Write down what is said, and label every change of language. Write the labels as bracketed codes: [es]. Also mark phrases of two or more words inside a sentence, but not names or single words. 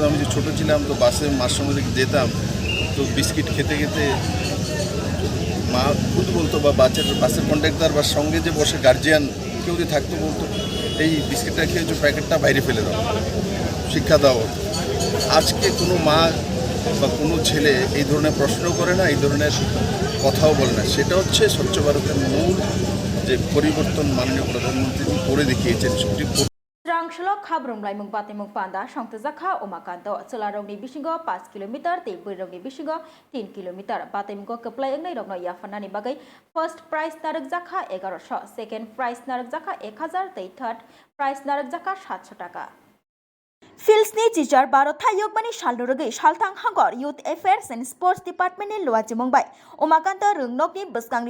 [bn] আমি যে ছোটো ছিলাম তো বাসে মার সঙ্গে যেতাম, তো বিস্কিট খেতে মা খুদ বলতো বা বাসের কন্ডাক্টর বা সঙ্গে যে বসে গার্জিয়ান কেউ যদি থাকতো বলতো এই বিস্কিটটা খেয়েছো, প্যাকেটটা বাইরে ফেলে দাও, শিক্ষা দাও। আজকে কোনো মা বা কোনো ছেলে এই ধরনের প্রশ্ন করে না, এই ধরনের কথাও বলে না। সেটা হচ্ছে স্বচ্ছ ভারতের মূল যে পরিবর্তন মাননীয় প্রধানমন্ত্রী করে দেখিয়েছেন। [trp] Srangsola Habrum Laimung Batimung Panda Shongtazakha Umakanto Celarongni Bisingo 5 kilometer te Burongni Bisingo 10 kilometer Batimgo Keplayangnai Rogno Yafanani Bagai [en] First prize [trp] Narak Zakha 1100 [en] Second prize [trp] Narak Zakha 1000 te [en] Third prize [trp] Narak Zakha 700 টাকা Filsni teacher Baro Thayokmani Shaluragi Shaltang Hangor Youth Affairs and Sports Department in Luaji Mumbai Umakanta Rungnokni Buskangni